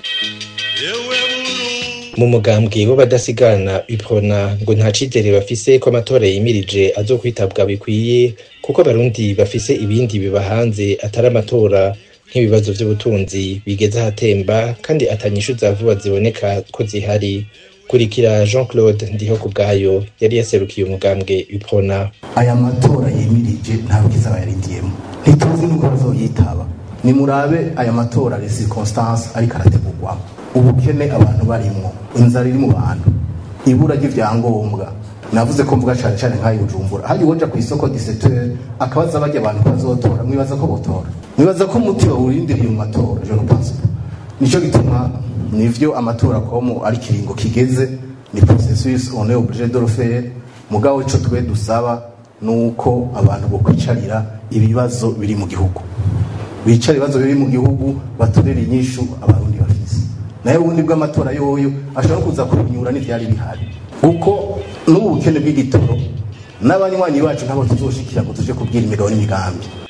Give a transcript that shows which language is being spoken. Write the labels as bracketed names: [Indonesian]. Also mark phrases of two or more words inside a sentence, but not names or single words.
[Rundi] Mu mugambwe wo badasigana Iprona ngo nta cizere bafise ko amatora yimirije azokwitabwa bikwiye, kuko abarundi bafise ibindi bibahanze atari amatora, nk'ibibazo vy'ubutunzi bigeze ahatemba kandi atanyishu za vuba ziboneka ko zihari. Kurikira Jean-Claude Ndihokubwayo yari yaserukiye umugambwe Iprona. Aya matora yimirije nta bwiza bayarindiyemo, ntituzi nuko bazoyitaba. Nimurabe aya matora [French] les circonstances [Rundi] ariko arategurwa, ubukene abantu barimwo, inzara iri mu bantu, ibura ry'ivyangombwa. Navuze ko mvuga cyane cyane nkayi Bujumbura, hari woja ku isoko 17h akabaza bajya abantu bazotora, mwibaza ko botora, mwibaza ko umuti bawurindiriye mu matora. [French] Je ne pense pas. [Rundi] Nico gituma nivyo amatora komo ari kiringo kigeze, ni [French] processus on est obligé de le faire. [Rundi] Mugabo ico twe dusaba nuko abantu bo kwicarira ibibazo biri mu gihugu, bicara ibibazo biri mu gihugu batorera inyishu abarundi bafise. Naye ubundi bw'amatora yoyo ashobora kuza kubinyura n'ivyari bihari, kuko n'ubukene bw'igitoro n'abanywanyi bacu ntabo tuzoshikira ngo tuje kubwira imigabo n'imigambi.